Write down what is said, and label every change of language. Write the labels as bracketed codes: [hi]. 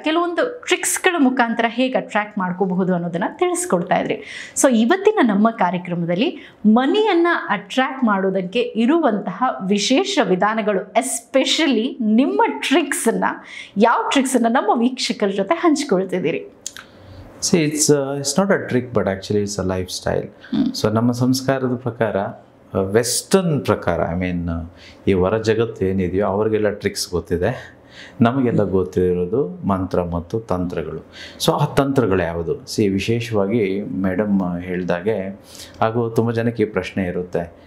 [kn] ಕೆಲವೊಂದು ಟ್ರಿಕ್ಸ್ಗಳ ಮುಖಾಂತರ ಹೇಗೆ ಅಟ್ರ್ಯಾಕ್ಟ್ ಮಾಡ್ಕೋಬಹುದು ಅನ್ನೋದನ್ನು ತಿಳಿಸ್ಕೊಡ್ತಾ ಇದ್ರಿ. ಸೊ ಇವತ್ತಿನ ನಮ್ಮ ಕಾರ್ಯಕ್ರಮದಲ್ಲಿ ಮನಿಯನ್ನು ಅಟ್ರ್ಯಾಕ್ಟ್ ಮಾಡೋದಕ್ಕೆ ಇರುವಂತಹ ವಿಶೇಷ ವಿಧಾನಗಳು, ಎಸ್ಪೆಷಲಿ ನಿಮ್ಮ ಟ್ರಿಕ್ಸನ್ನು, ಯಾವ ಟ್ರಿಕ್ಸನ್ನು ನಮ್ಮ ವೀಕ್ಷಕರ ಜೊತೆ ಹಂಚ್ಕೊಳ್ತಿದ್ದೀರಿ? [en] See, it's not a trick, but actually it's a lifestyle. [kn] So ನಮ್ಮ ಸಂಸ್ಕಾರದ ಪ್ರಕಾರ, ವೆಸ್ಟರ್ನ್ ಪ್ರಕಾರ, ಈ ಹೊರ ಜಗತ್ತು ಏನಿದೆಯೋ ಅವ್ರಿಗೆಲ್ಲ ಟ್ರಿಕ್ಸ್ ಗೊತ್ತಿದೆ, ನಮಗೆಲ್ಲ ಗೊತ್ತಿರೋದು ಮಂತ್ರ ಮತ್ತು ತಂತ್ರಗಳು. ಸೊ ಆ ತಂತ್ರಗಳು ಯಾವುದು? ವಿಶೇಷವಾಗಿ ಮೇಡಮ್ ಹೇಳಿದಾಗೆ, ಹಾಗೂ ತುಂಬ ಜನಕ್ಕೆ ಈ ಪ್ರಶ್ನೆ ಇರುತ್ತೆ.